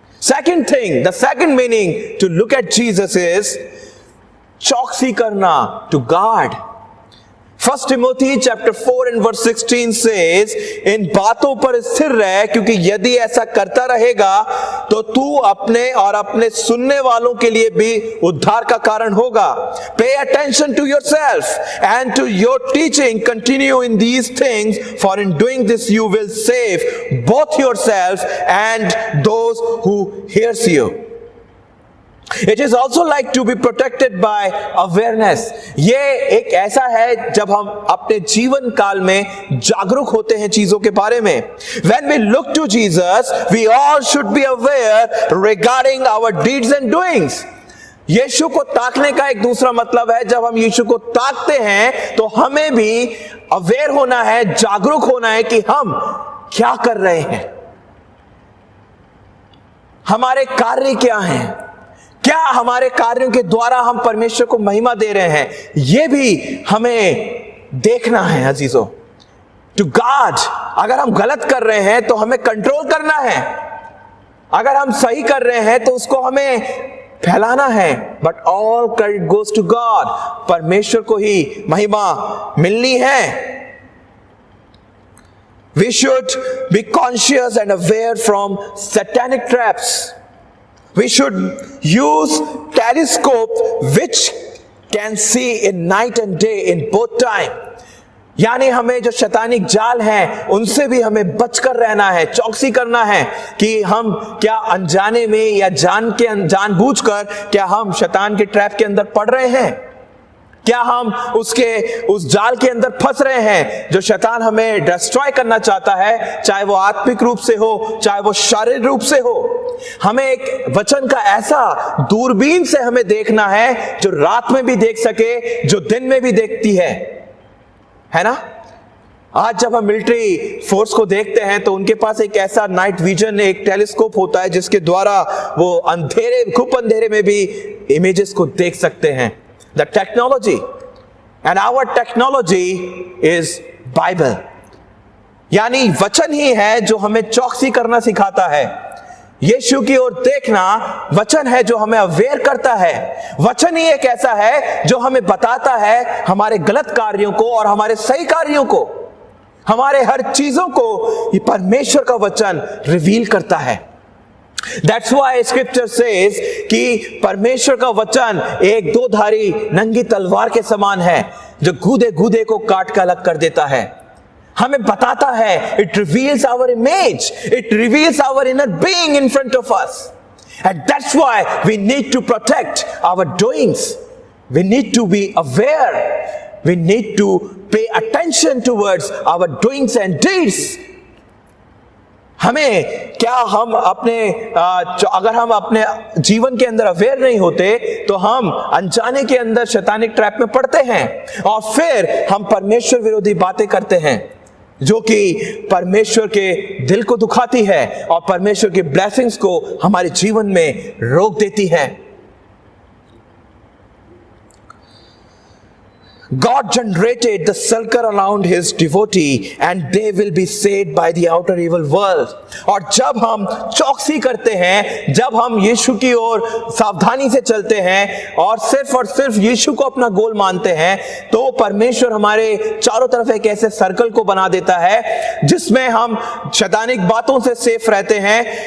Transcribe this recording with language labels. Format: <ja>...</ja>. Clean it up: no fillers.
<en>second thing, the second meaning to look at Jesus is</en> <hi>चौकसी करना,</hi> <en>To guard. 1 Timothy chapter 4 and verse 16 says,</en> <hi>इन बातों पर स्थिर रह, क्योंकि यदि ऐसा करता रहेगा तो तू अपने और अपने सुनने वालों के लिए भी उद्धार का कारण होगा।</hi> <en>Pay attention to yourself and to your teaching. Continue in these things, for in doing this you will save both yourself and those who hears you. It is also like to be protected by awareness.</en> <hi>ये एक ऐसा है जब हम अपने जीवन काल में जागरूक होते हैं चीजों के बारे में।</hi> <en>When we look to Jesus, we all should be aware regarding our deeds and doings.</en> <hi>यीशु को ताकने का एक दूसरा मतलब है, जब हम यीशु को ताकते हैं तो हमें भी अवेयर होना है, जागरूक होना है कि हम क्या कर रहे हैं, हमारे कार्य क्या हैं, क्या हमारे कार्यों के द्वारा हम परमेश्वर को महिमा दे रहे हैं, यह भी हमें देखना है अजीजों।</hi> <en>to guard,</en> <hi>अगर हम गलत कर रहे हैं तो हमें कंट्रोल करना है, अगर हम सही कर रहे हैं तो उसको हमें फैलाना है।</hi> <en>but all credit goes to God,</en> <hi>परमेश्वर को ही महिमा मिलनी है।</hi> <en>We should be conscious and aware from satanic traps. We should use telescope which can see in night and day in both time.</en> <hi>यानी हमें जो शैतानिक जाल हैं उनसे भी हमें बचकर रहना है, चौकसी करना है कि हम क्या अनजाने में या जानबूझकर क्या हम शैतान के ट्रैप के अंदर पड़ रहे हैं, क्या हम उस जाल के अंदर फंस रहे हैं जो शैतान हमें डिस्ट्रॉय करना चाहता है, चाहे वो आत्मिक रूप से हो, चाहे वो शारीरिक रूप से हो। हमें एक वचन का ऐसा दूरबीन से हमें देखना है जो रात में भी देख सके, जो दिन में भी देखती है ना। आज जब हम मिलिट्री फोर्स को देखते हैं तो उनके पास एक ऐसा नाइट विजन, एक टेलीस्कोप होता है जिसके द्वारा वो खूब अंधेरे में भी इमेजेस को देख सकते हैं।</hi> <en>The technology, and our technology is Bible.</en> <hi>यानी वचन ही है जो हमें चौकसी करना सिखाता है। यीशु की ओर देखना वचन है जो हमें अवेयर करता है। वचन ही एक ऐसा है जो हमें बताता है हमारे गलत कार्यों को और हमारे सही कार्यों को, हमारे हर चीजों को ये परमेश्वर का वचन रिवील करता है।</hi> <en>That's why scripture says</en> <hi>कि परमेश्वर का वचन एक दो धारी नंगी तलवार के समान है जो गूदे गूदे को काट कर अलग कर देता है। हमें बताता है,</hi> <en>it reveals our image, it reveals our inner being in front of us, and that's why we need to protect our doings. We need to be aware, we need to pay attention towards our doings and deeds.</en> <hi>हमें क्या हम अगर हम अपने जीवन के अंदर aware नहीं होते तो हम अनजाने के अंदर शैतानिक ट्रैप में पड़ते हैं और फिर हम परमेश्वर विरोधी बातें करते हैं जो कि परमेश्वर के दिल को दुखाती है और परमेश्वर के ब्लेसिंग्स को हमारे जीवन में रोक देती है।</hi> <en>God generated the circle around his devotee and they will be saved by the outer evil world.</en> <hi>और जब हम चौकसी करते हैं, जब हम यीशु की ओर सावधानी से चलते हैं और सिर्फ यीशु को अपना गोल मानते हैं, तो परमेश्वर हमारे चारों तरफ एक ऐसे सर्कल को बना देता है जिसमें हम शैतानिक बातों से सेफ रहते हैं।</hi>